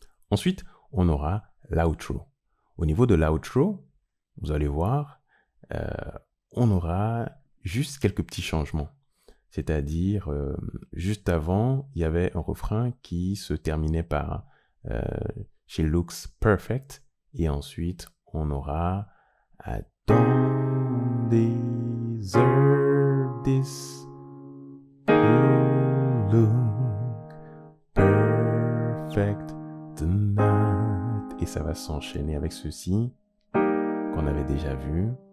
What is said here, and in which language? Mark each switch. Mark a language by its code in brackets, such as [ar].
[fr] Ensuite, on aura l'outro. Au niveau de l'outro, vous allez voir, on aura juste quelques petits changements. C'est-à-dire, juste avant, il y avait un refrain qui se terminait par [en] She looks perfect. [fr] Et ensuite, on aura [en] I don't deserve this. You look perfect tonight. [fr] Et ça va s'enchaîner avec ceci qu'on avait déjà vu.